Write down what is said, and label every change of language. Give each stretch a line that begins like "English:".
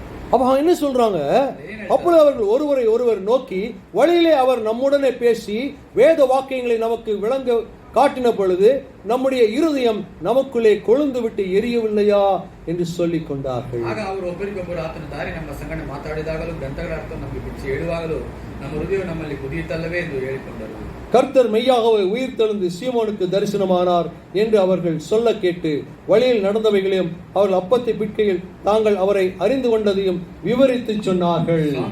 Tamil: அப்ப என்ன சொல்றாங்க? அப்பொழுது அவர்கள் ஒருவரை ஒருவர் நோக்கி வழியிலே அவர் நம்முடனே பேசி வேத வாக்கியங்களை நமக்கு விளங்க காட்டின பொழுது நம்முடைய இருதயம் நமக்குள்ளே கொழுந்து விட்டு எரியவில்லையா என்று சொல்லிக் கொண்டார்கள்.
Kannada: ಅವರು ಒಬ್ಬರಿಗೊಬ್ಬರು ಆತನ ದಾರಿ ನಮ್ಮ ಸಂಗಡ ಮಾತಾಡಿದಾಗಲೂ ಗ್ರಂಥಗಳ ಅರ್ಥ ನಮಗೆ ಬಿಚ್ಚಿ ಹೇಳುವಾಗಲೂ ನಮ್ಮ ಹೃದಯ ನಮ್ಮಲ್ಲಿ ಕುದಿಯುತ್ತಲ್ಲವೇ ಎಂದು ಹೇಳಿಕೊಂಡರು.
Tamil: கர்த்தர் மெய்யாகவே உயிர்த்தெழுந்து சீமோனுக்கு தரிசனமானார் என்று அவர்கள் சொல்ல கேட்டு வழியில் நடந்தவைகளையும் அவர்கள் அப்பத்தை பிட்கையில் தாங்கள் அவரை அறிந்து கொண்டதையும் விவரித்து சொன்னார்கள்.